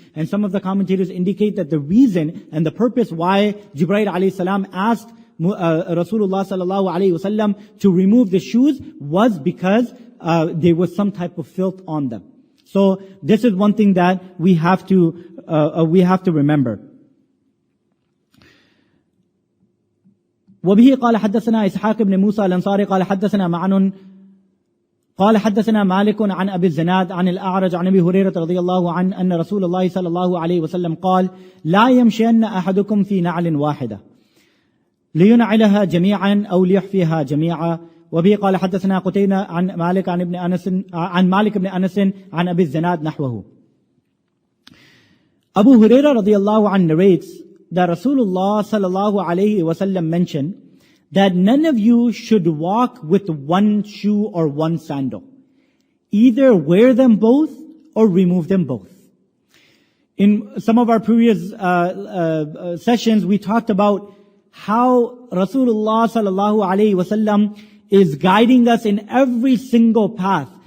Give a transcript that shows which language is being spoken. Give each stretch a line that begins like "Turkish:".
English: And some of the commentators indicate that the reason and the purpose why Jibreel alayhi salam asked Rasulullah sallallahu alaihi wasallam to remove the shoes was because there was some type of filth on them. So this is one thing that we have to remember.
Arabic: وبه قال حدثنا إسحاق بن موسى الأنصاري قال حدثنا معن قال حدثنا مالك عن أبي الزناد عن الأعرج عن أبي هريرة رضي الله عنه أن رسول الله صلى الله عليه وسلم قال لا يمشين أحدكم في نعل واحدة لينعلها جميعا أو ليحفيها جميعا. وبه قال حدثنا قتيبة عن مالك عن مالك بن أنس عن أبي الزناد نحوه.
English: Abu Hurairah radiallahu anhu narrates that Rasulullah sallallahu alayhi wasallam mentioned that none of you should walk with one shoe or one sandal. Either wear them both or remove them both. In some of our previous sessions, we talked about how Rasulullah sallallahu alayhi wasallam is guiding us in every single path.